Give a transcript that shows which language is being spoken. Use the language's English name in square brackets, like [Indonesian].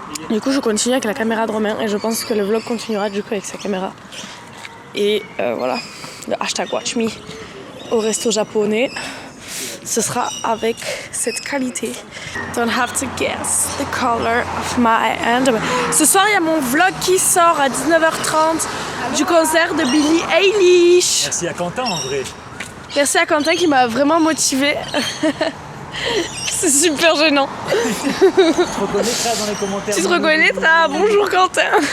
[French] Du coup je continue avec la caméra de Romain et je pense que le vlog continuera du coup avec sa caméra. Et voilà, le hashtag watch me au resto japonais. Ce sera avec cette qualité. [English] Don't have to guess the color of my underwear. [French] Ce soir, il y a mon vlog qui sort à 19h30 du concert de Billie Eilish. Merci à Quentin en vrai. Merci à Quentin qui m'a vraiment motivée. C'est super gênant. Tu te reconnaîtras dans les commentaires. Tu te reconnaîtras. Bonjour Quentin.